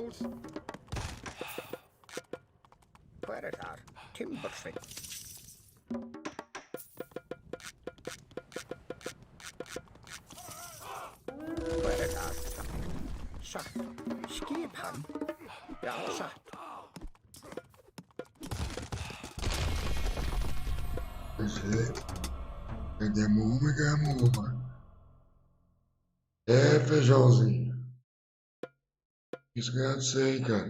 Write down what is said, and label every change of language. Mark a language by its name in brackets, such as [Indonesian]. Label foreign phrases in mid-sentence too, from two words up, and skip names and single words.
[Icelandic] Hver er þar? Timbursveinn. Hver er þar? Satt. Skipan. Já, satt. [Portuguese] Cadê uma? É, feijãozinho. Isso que eu sei, cara.